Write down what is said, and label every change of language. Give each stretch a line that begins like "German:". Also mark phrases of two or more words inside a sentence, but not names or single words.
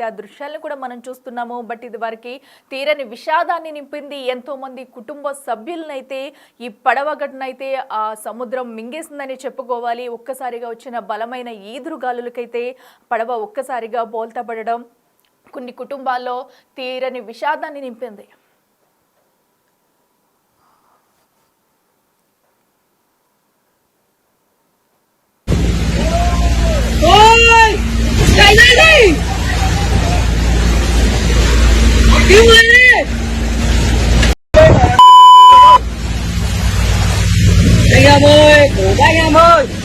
Telugu: ఆ దృశ్యాలను కూడా మనం చూస్తున్నాము. బట్ ఇది వారికి తీరని విషాదాన్ని నింపింది. ఎంతో మంది కుటుంబ సభ్యులనైతే ఈ పడవ ఘటన అయితే ఆ సముద్రం మింగేసిందని చెప్పుకోవాలి. ఒక్కసారిగా వచ్చిన బలమైన ఈదురుగాలులకైతే పడవ ఒక్కసారిగా బోల్తా పడడం కొన్ని కుటుంబాల్లో తీరని విషాదాన్ని నింపింది.
Vietnamese: Anh em ơi, cổ với anh em ơi.